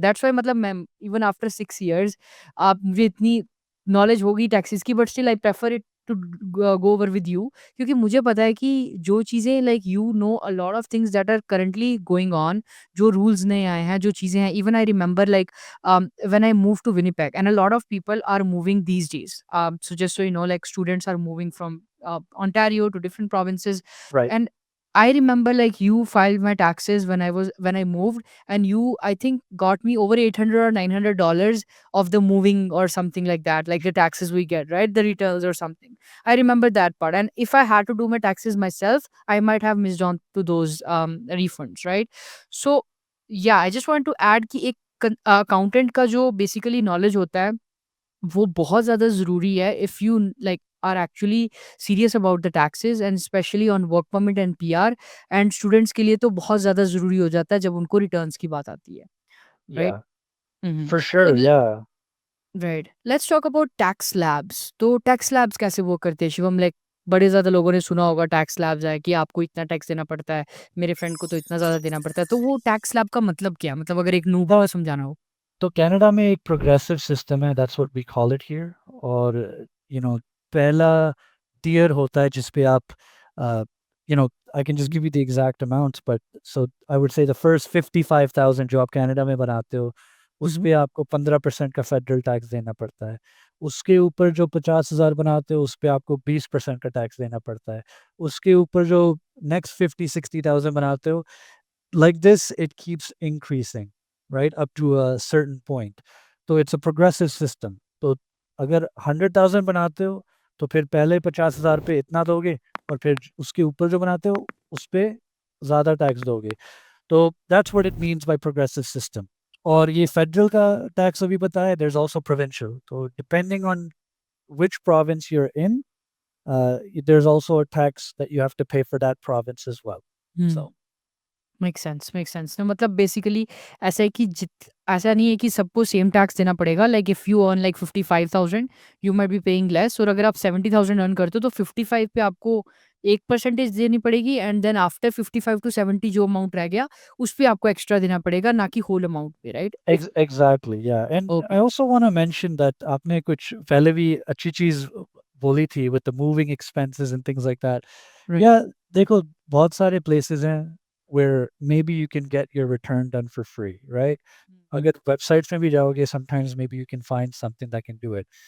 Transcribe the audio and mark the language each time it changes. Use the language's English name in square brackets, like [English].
[English] that's why [Hindi] मतलब मैं [English] even after 6 years [Hindi] आप मुझे इतनी नॉलेज होगी टैक्सेस की, [English] But still I prefer it to go over with you, क्योंकि मुझे पता है कि जो चीज़ें like you know a lot of things that are currently going on, जो रूल्स नए आए हैं, जो चीज़ें हैं। Even I remember like when I move to Winnipeg and a lot of people are moving these days, so just so you know, like students are moving from Ontario to different provinces. Right. And I remember like you filed my taxes when I moved, and you, I think, got me over 800 or $900 of the moving or something like that, like the taxes we get, right? The returns or something. I remember that part. And if I had to do my taxes myself, I might have missed on to those refunds, right? So yeah, I just want to add [Hindi] कि एक accountant का जो basically knowledge होता है, वो बहुत ज़्यादा ज़रूरी है [English] If you like are actually serious about the taxes, and specially on work permit and PR. [Hindi] And students के लिए तो बहुत ज़्यादा ज़रूरी हो जाता है जब उनको रिटर्न्स की बात आती है, राइट? [English] Yeah, hmm. for तो sure. Yeah. Right, let's talk about Tax Labs. [Hindi] तो टैक्स लैब्स कैसे वर्क करते हैं शिवम? लाइक बड़े ज़्यादा लोगों ने सुना होगा टैक्स लैब्स है कि आपको इतना टैक्स देना पड़ता है, मेरे फ्रेंड को तो इतना ज़्यादा देना पड़ता है। तो वो टैक्स लैब का मतलब क्या है? मतलब अगर एक नूबा समझाना हो। तो कनाडा में एक प्रोग्रेसिव सिस्टम है, that's what we call it here. और यू नो पहला टियर होता है जिस पे आप [English] You know I can just give you the exact amounts, but so I would say the first 55,000 जो आप Canada में बनाते हो उस हम्म। [Hindi] पे आपको 15% का फेडरल टैक्स देना पड़ता है। उसके ऊपर जो 50,000 बनाते हो उस पे आपको 20% का टैक्स देना पड़ता है। उसके ऊपर जो नेक्स्ट 50-60,000 बनाते हो, [English] like this it keeps increasing, right, up to a certain point. So it's a progressive system. [Hindi] तो अगर 100,000 बनाते हो तो फिर पहले 50,000 पे इतना दोगे और फिर उसके ऊपर जो बनाते हो उस पे ज़्यादा टैक्स दोगे। [English] तो that's what it means by progressive system. [Hindi] और ये फेडरल का टैक्स अभी बताया, [English] There is also provincial, तो depending on which province you're in, there's also a tax that you have to pay for that province as well. Hmm. So [Hindi] make sense, make sense. तो मतलब basically ऐसा है कि जित ऐसा नहीं है कि सबको सेम टैक्स देना पड़ेगा। Like if you earn like 55,000, you might be paying less, और अगर आप 70,000 अर्न करते हो तो 55 पे आपको एक परसेंटेज देनी पड़ेगी, एंड देन आफ्टर 55 टू 70 जो अमाउंट रह गया उस पे आपको एक्स्ट्रा देना पड़ेगा, ना कि होल अमाउंट पे, right? [English] Exactly, yeah. And I okay. also want to mention that [Hindi] आपने कुछ पहले भी अच्छी चीज बोली थी [English] with the moving expenses and things like that. Right. Yeah, देखो बहुत सारे places हैं where maybe you can get your return done for free, right? [Hindi] अगर websites में भी जाओगे, [English] sometimes maybe you can find something that can do it.